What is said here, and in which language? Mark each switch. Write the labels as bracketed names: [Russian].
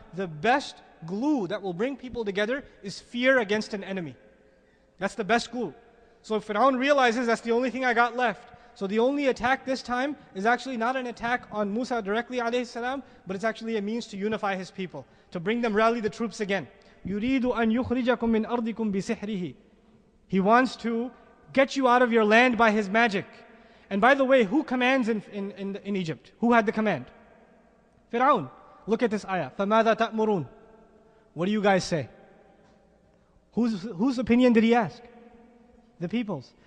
[English] The best glue that will bring people together is fear against an enemy. That's the best glue. So Fir'aun realizes that's the only thing I got left. So the only attack this time is actually not an attack on Musa directly alayhi salam, but it's actually a means to unify his people, to bring them, rally the troops again. [Arabic] يُرِيدُ أَن يُخْرِجَكُم مِّنْ أَرْضِكُم بِسِحْرِهِ. [English] He wants to get you out of your land by his magic. And by the way, who commands in Egypt? Who had the command? Fir'aun. Look at this ayah. [Arabic] فَمَاذَا تَأْمُرُونَ. [English] What do you guys say? Whose opinion did he ask? The people's.